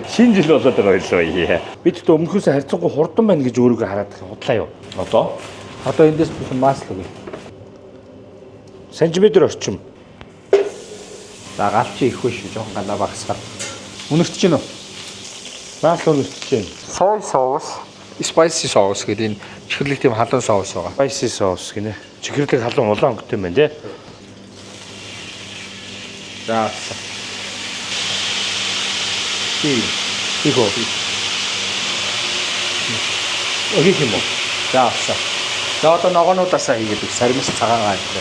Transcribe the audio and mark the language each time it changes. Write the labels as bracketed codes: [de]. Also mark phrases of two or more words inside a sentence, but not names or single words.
[mn] Шинэ жил болоод байгаа байлоо. Бид ч өмнөхөөс харьцангуй хурдан байна гэж өөрийгөө хараад худлаа юу? Одоо эндээс бүх масл үгүй. Сантиметр орчим. За галч их биш жоохон галаа багсгаар. Үнэртэж гэнэ үү? Масл өнөртөж байна. [en] Soy sauce, spicy sauce [mn] гэдэг энэ чихэрлэг тийм халуун соус байгаа. [en] Spicy sauce гинэ. [mn] Чихэрлэг халуун улаан өнгөтэй юм байна тий. За. Иго. Өгөх юм уу? За. За одоо ногоонуудаасаа хийгээд сармис цагаан гаа гэдэг.